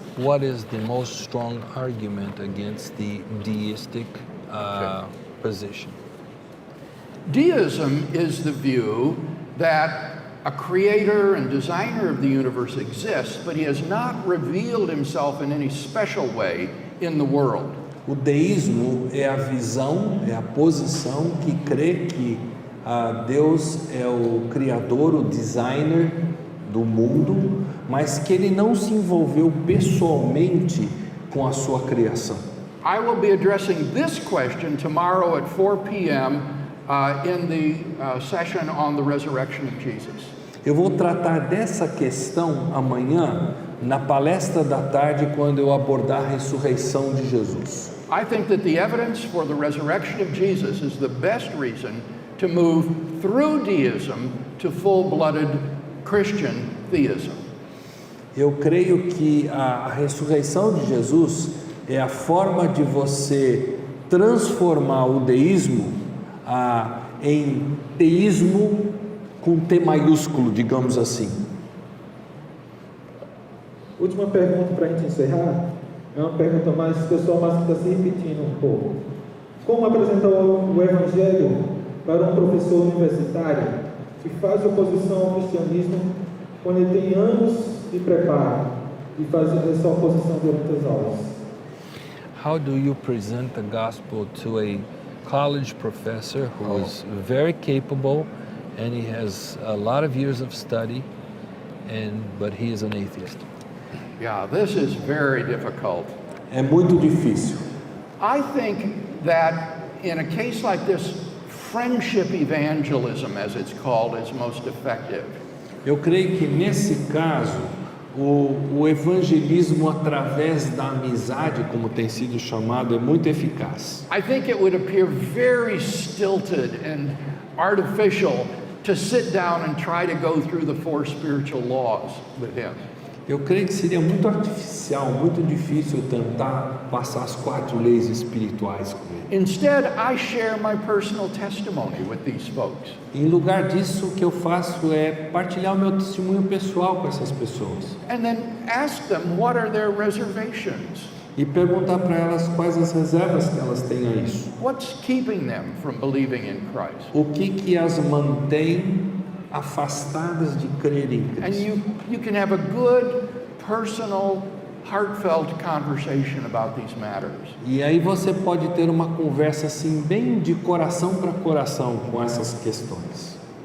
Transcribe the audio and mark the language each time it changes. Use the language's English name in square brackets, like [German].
[English] What is the most strong argument against the deistic position? Deism is the view that a creator and designer of the universe exists, but he has not revealed himself in any special way in the world. [Portuguese] O deísmo é a visão, é a posição que crê que Deus é o criador, o designer do mundo, mas que ele não se envolveu pessoalmente com a sua criação. [English] I will be addressing this question tomorrow at 4 p.m. In the session on the resurrection of Jesus. [Portuguese] Eu vou tratar dessa questão amanhã na palestra da tarde quando eu abordar a ressurreição de Jesus. [English] I think that the evidence for the resurrection of Jesus is the best reason to move through deism to full-blooded Christian theism. [Portuguese] Eu creio que a ressurreição de Jesus é a forma de você transformar o deísmo em teísmo com T maiúsculo, digamos assim. Última pergunta para a gente encerrar. É uma pergunta mais pessoal, mas que está se repetindo um pouco. Como apresentar o Evangelho para um professor universitário que faz oposição ao cristianismo quando ele tem anos de preparo e faz essa oposição durante as aulas? [English] How do you present the gospel to a college professor who is very capable and he has a lot of years of study, but he is an atheist? Yeah, this is very difficult. [Portuguese] É muito difícil. [English] I think that in a case like this, friendship evangelism, as it's called, is most effective. [Portuguese] Eu creio que nesse caso, o evangelismo através da amizade, como tem sido chamado, é muito eficaz. [English] I think it would appear very stilted and artificial to sit down and try to go through the 4 spiritual laws with him. [Portuguese] Eu creio que seria muito artificial, muito difícil tentar passar as 4 leis espirituais com ele. [English] Instead, I share my personal testimony with these folks. [Portuguese] Em lugar disso, o que eu faço é partilhar o meu testemunho pessoal com essas pessoas. [English] And then ask them what are their reservations. [Portuguese] E perguntar para elas quais as reservas que elas têm a isso. [English] What's keeping them from believing in Christ? [Portuguese] O que as mantém afastadas de crer em [English] And [Portuguese] Cristo. [English] you can have a good, personal, heartfelt conversation about these matters. [Portuguese] E aí você pode ter uma conversa assim bem de coração para coração com essas questões.